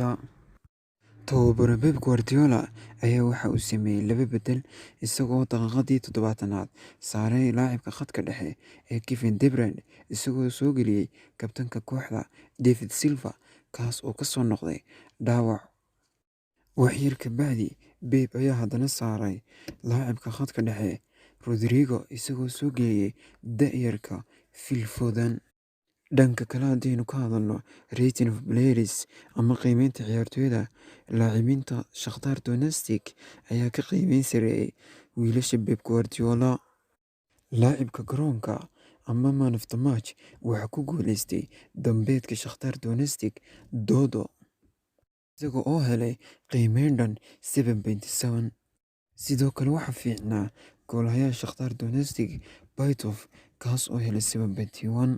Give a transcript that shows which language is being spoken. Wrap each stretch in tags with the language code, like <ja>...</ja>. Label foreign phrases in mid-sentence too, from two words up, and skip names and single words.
<so>tababare Pep Guardiola ayaa waxa uu sameeyey 2 bedel isagoo daqiiqadii 70aad saaray laacibka khadka dhexe ee Kevin De Bruyne isagoo soo geliyey kabtanka kooxda David Silva kaas oo kasoo noqday dhaawac. waxyar kabacdi Pep ayaa haddana saaray laacibka khadka dhexe Rodrigo isagoo soo geliyey da'yarka Phil Foden. dhanka kale haddaynu ka hadalno</so> <en>rating of players</en> <so>ama qiimeynta ciyaartooyda, laacibinta shakhtar donestic ayaa ka qiimeyn sareeyay wiilasha Pep Guardiola. laacibka garoonka ama</so> <en>man of the match</en> <so>waxaa ku guuleystay dambeedka shakhtar donestic dodo isaga oo helay qiimeyn dhan 7.7. sidoo kale waxaa fiicnaa goolahayaha shakhtar donestic Baitov kaas oo helay 7.1.</so>